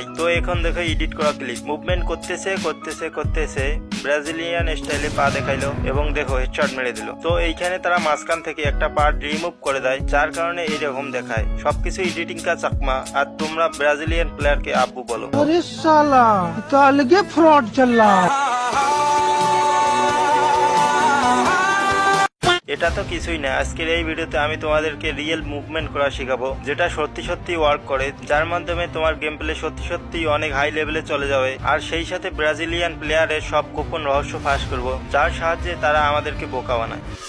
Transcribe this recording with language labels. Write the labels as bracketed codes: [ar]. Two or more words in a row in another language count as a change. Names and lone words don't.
[bn] তো এখন দেখো এডিট করা ক্লিপ, মুভমেন্ট করতেছে করতেছে করতেছে, ব্রাজিলিয়ান স্টাইলে পা দেখাইলো এবং দেখো হেডশট মেরে দিল। তো এইখানে তারা মাঝখান থেকে একটা পার্ট রিমুভ করে দেয়, যার কারণে এইরকম দেখায়। সবকিছু [hi] एडिटिंग का चकमा, [bn] আর তোমরা ব্রাজিলিয়ান প্লেয়ারকে আব্বু বলো। [hi] अरे साला तो अलगे फ्रॉड चल रहा है। [bn] এটা তো কিছুই না, আজকের এই ভিডিওতে আমি তোমাদেরকে [en] real movement [bn] করা শেখাবো, যেটা সত্যি সত্যি ওয়ার্ক করে, যার মাধ্যমে তোমার [en] game play [bn] সত্যি সত্যি অনেক হাই লেভেলে চলে যাবে। আর সেই সাথে ব্রাজিলিয়ান প্লেয়ারের সব গোপন রহস্য ফাঁস করবো, যার সাহায্যে তারা আমাদেরকে বোকা বানায়।